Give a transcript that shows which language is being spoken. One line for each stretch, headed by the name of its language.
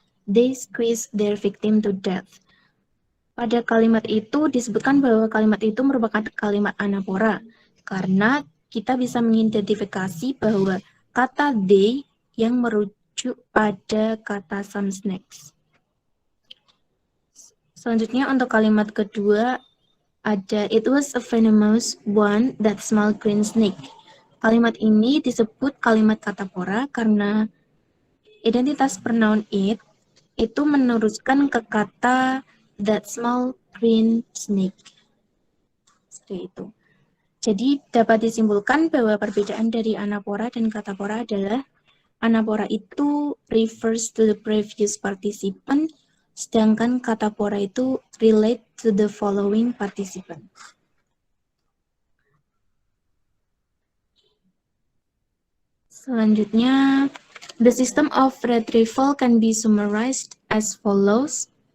English: They squeeze their victim to death.
Indonesian: Pada kalimat itu disebutkan bahwa kalimat itu merupakan kalimat anapora karena kita bisa mengidentifikasi bahwa kata they yang merujuk pada kata
English: some snakes.
Indonesian: Selanjutnya untuk kalimat kedua ada
English: it was a venomous one, that small green snake.
Indonesian: Kalimat ini disebut kalimat katapora karena identitas pronoun it itu meneruskan ke kata
English: that small green snake.
Indonesian: Seperti itu. Jadi dapat disimpulkan bahwa perbedaan dari anapora dan katapora adalah anapora itu
English: refers to the previous participant,
Indonesian: sedangkan katapora itu
English: relate to the following participant. Selanjutnya, the system of retrieval can be summarized as follows.